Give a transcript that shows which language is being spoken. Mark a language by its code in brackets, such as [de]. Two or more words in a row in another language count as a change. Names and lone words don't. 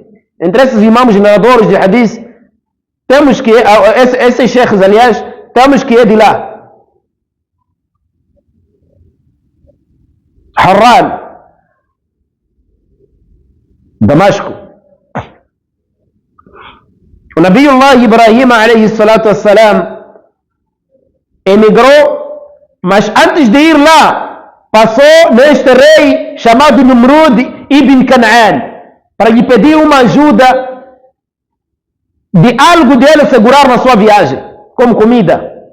[pt] Entre esses imãos narradores de hadith, temos que, esses sheikhs, aliás, temos que ir de lá. Harran, Damasco. O Nabiullah Ibrahim [ar] عليه الصلاة والسلام [pt] emigrou, mas antes de ir lá, passou neste rei chamado Numrud ibn Canaan para lhe pedir uma ajuda de algo dele segurar na sua viagem, como comida.